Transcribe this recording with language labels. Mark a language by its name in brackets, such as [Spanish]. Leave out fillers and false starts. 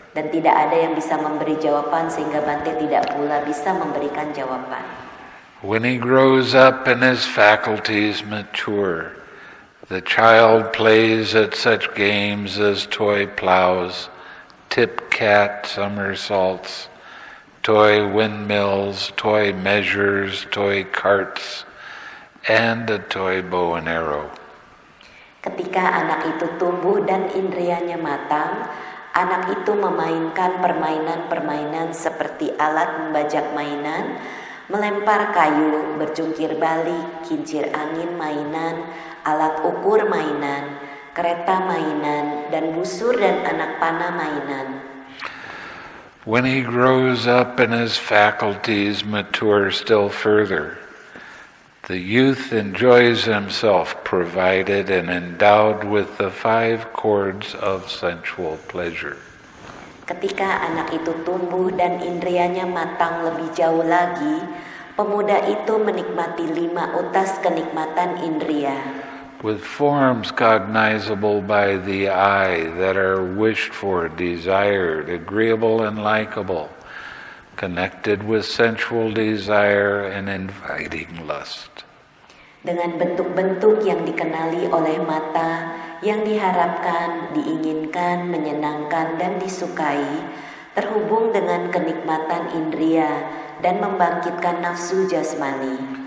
[Indonesian] Dan tidak ada yang bisa memberi jawaban sehingga Bhante tidak pula bisa memberikan jawaban. [English] When he grows up and his faculties mature, the child plays at such games as toy plows, tip cat somersaults, toy windmills, toy measures, toy carts, and a toy bow and arrow. [Indonesian] Ketika anak itu tumbuh dan indrianya matang, anak itu memainkan permainan-permainan seperti alat membajak mainan, melempar kayu, berjungkir balik, kincir angin mainan, alat ukur mainan, kereta mainan, dan busur dan anak panah mainan. [English] When he grows up and his faculties mature still further, the youth enjoys himself provided and endowed with the 5 chords of sensual pleasure. [Indonesian] Ketika anak itu tumbuh dan indrianya matang lebih jauh lagi, pemuda itu menikmati 5 utas kenikmatan indria. [English] With forms cognizable by the eye that are wished for, desired, agreeable and likable, connected with sensual desire and inviting lust. [Indonesian] Dengan bentuk-bentuk yang dikenali oleh mata, yang diharapkan, diinginkan, menyenangkan, dan disukai, terhubung dengan kenikmatan indria dan membangkitkan nafsu jasmani.